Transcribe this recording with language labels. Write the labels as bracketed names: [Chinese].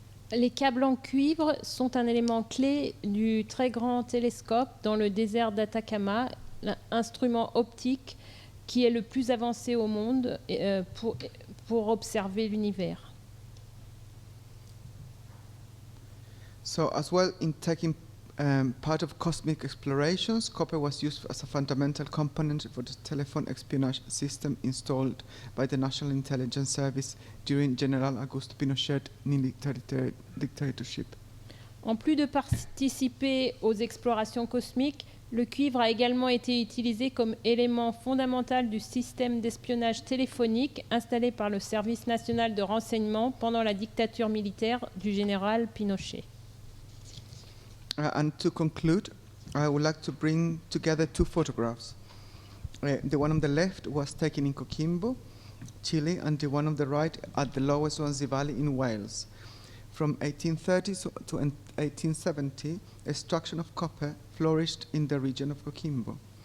[French] Les câbles en cuivre sont un élément clé du très grand télescope dans le désert d'Atacama, l'instrument optique qui est le plus avancé au monde pour observer l'univers. [English] So as well in taking part of cosmic explorations, copper was used as a fundamental component for the telephone espionage system installed by the National Intelligence Service during General Augusto Pinochet's dictatorship. [French] En plus de participer aux explorations cosmiques, le cuivre a également été utilisé comme élément fondamental du système d'espionnage téléphonique installé par le Service national de renseignement pendant la dictature militaire du général Pinochet. [English] And to conclude, I would like to bring together two photographs. The one on the left was taken in Coquimbo, Chile, and the one on the right at the Lower Swansea Valley in Wales. From 1830 to 1870, extraction of copper flourished in the region of Coquimbo.